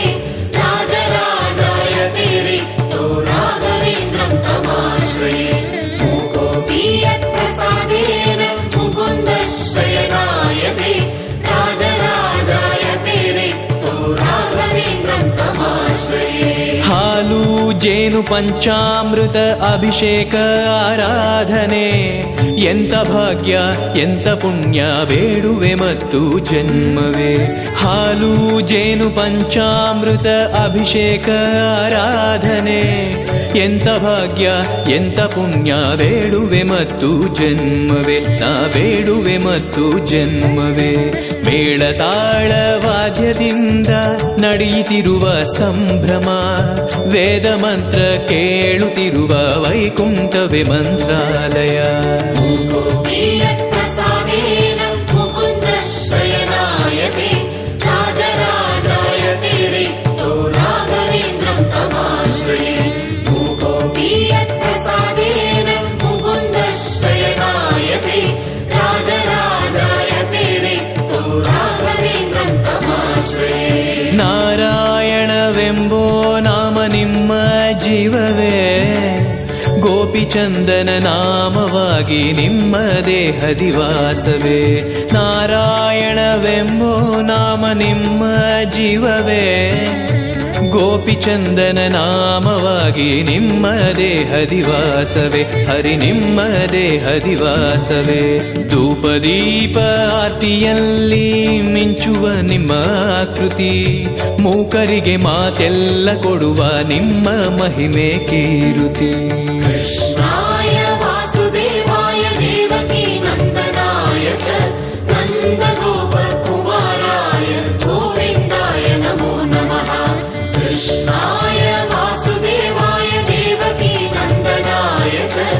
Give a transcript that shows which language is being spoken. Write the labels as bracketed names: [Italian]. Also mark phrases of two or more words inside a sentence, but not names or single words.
[Sanskrit] राजराजायते रिक्तो राघवेन्द्रं तमाश्रये मूकोऽपि यत्प्रसादेन मुकुन्दः शयनायते राजराजायते रिक्तो राघवेन्द्रं तमाश्रये [Kannada] ಹಾಲು ಜೇನು ಪಂಚಾಮೃತ ಅಭಿಷೇಕ ಆರಾಧನೆ ಎಂತ ಭಾಗ್ಯ ಎಂತ ಪುಣ್ಯ ಬೇಡುವೆ ಮತ್ತು ಜನ್ಮವೇ ಹಾಲು ಜೇನು ಪಂಚಾಮೃತ ಅಭಿಷೇಕ ಆರಾಧನೆ ಎಂತ ಭಾಗ್ಯ ಎಂತ ಪುಣ್ಯ ಬೇಡುವೆ ಮತ್ತು ಜನ್ಮವೇ ನಾ ಬೇಡುವೆ ಮತ್ತು ಜನ್ಮವೇ ಮೇಳ ತಾಳ ವಾದ್ಯದಿಂದ ನಡೆಯುತ್ತಿರುವ ಸಂಭ್ರಮ ವೇದ ಮಂತ್ರ ಕೇಳುತ್ತಿರುವ ವೈಕುಂಠವೇ ಮಂತ್ರಾಲಯ [Sanskrit] प्रसादेन मुकुन्दः शयनायते राजराजायते रिक्तो राघवेन्द्रं तमाश्रये मूकोऽपि यत्प्रसादेन मुकुन्दः शयनायते राजराजायते रिक्तो राघवेन्द्रं तमाश्रये [Kannada] ನಾರಾಯಣವೆಂಬೋ ನಾಮ ನಿಮ್ಮ ಜೀವವೇ ಗೋಪಿಚಂದನ ನಾಮವಾಗಿ ನಿಮ್ಮ ದೇಹದಿವಾಸವೇ ನಾರಾಯಣವೆಂಬೋ ನಾಮ ನಿಮ್ಮ ಜೀವವೇ ಗೋಪಿಚಂದನ ನಾಮವಾಗಿ ನಿಮ್ಮ ದೇಹದಿವಾಸವೇ ಹರಿ ನಿಮ್ಮ ದೇಹದಿವಾಸವೇ ಧೂಪದೀಪ ಆರ್ತಿಯಲ್ಲಿ ಮಿಂಚುವ ನಿಮ್ಮ ಆಕೃತಿ ಮೂಕರಿಗೆ ಮಾತೆಲ್ಲ ಕೊಡುವ ನಿಮ್ಮ ಮಹಿಮೆ ಕೀರುತಿ [Sanskrit] कृष्णाय वासुदेवाय देवकी नन्दनाय च नन्दगोपकुमाराय गोविन्दाय नमो नमः कृष्णाय वासुदेवाय देवकी नन्दनाय च